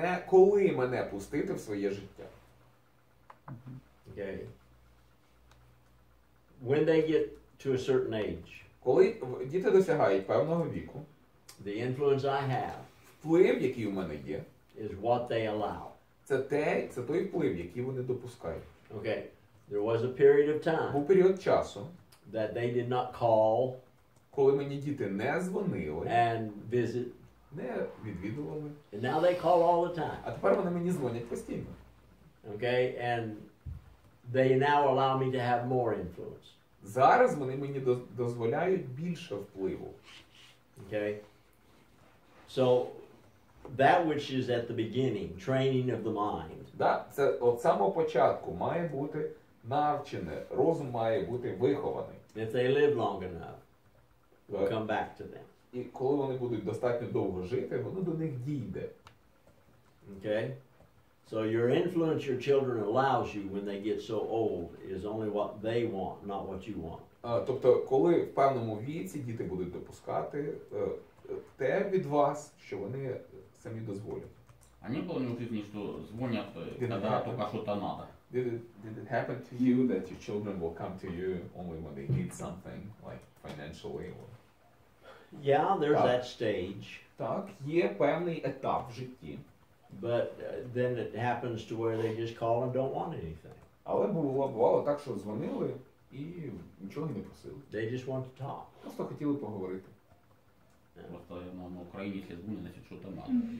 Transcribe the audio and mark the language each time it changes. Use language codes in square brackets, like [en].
[uk] коли мене пустити в своє життя. [en] Okay? When they get to a certain age, [uk] Коли діти досягають певного віку, [en] the influence I have [uk] вплив, який у мене є, [en] is what they allow. [uk] це той вплив, який вони допускають. [en] Okay? There was a period of time [uk] Був період часу, [en] that they did not call [uk] коли мені діти не дзвонили, [en] and visit, [uk] не відвідували, [en] and now they call all the time. [uk] а тепер вони мені дзвонять постійно. [en] Okay? And they now allow me to have more influence. [uk] Зараз вони мені дозволяють більше впливу. [en] Okay? So, that which is at the beginning, training of the mind, [ru] Да? [uk] Це от самого початку має бути навчене, розум має бути вихований. [en] if they live long enough, will [uk] Так. [en] come back to them. [uk] І коли вони будуть достатньо довго жити, воно до них дійде. [en] Okay? So your influence your children allows you when they get so old is only what they want, not what you want. [uk] Тобто, коли в певному віці діти будуть допускати те від вас, що вони самі дозволять. [ru] А не было в жизни, что звонят, когда только что-то надо? [en] Did it happen to you that your children will come to you only when they need something, like financially? Yeah, there's [uk] Так. [en] that stage, [uk] Так, є певний етап в житті. [en] but then it happens to where they just call and don't want anything. [uk] Але бувало так, що дзвонили і нічого не просили. [en] They just want to talk. [uk] Просто хотіли поговорити. [ru] Просто на Украине, если звонят, значит что-то надо.